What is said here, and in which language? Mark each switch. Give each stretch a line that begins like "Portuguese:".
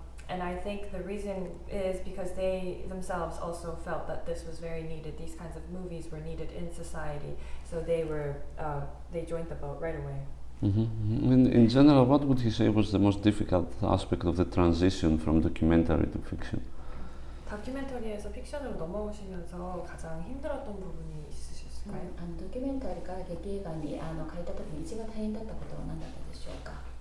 English: And I think the reason is because they themselves also felt that this was very needed. These kinds of movies were needed in society, so they joined the boat right away. In general, what would you say was the most difficult aspect of the transition from documentary to fiction?
Korean: 다큐멘터리에서 픽션으로 넘어오시면서 가장 힘들었던 부분이 있으셨을까요?
Japanese: ドキュメンタリーから劇映画に変えた時に一番大変だったことは何だったでしょうか？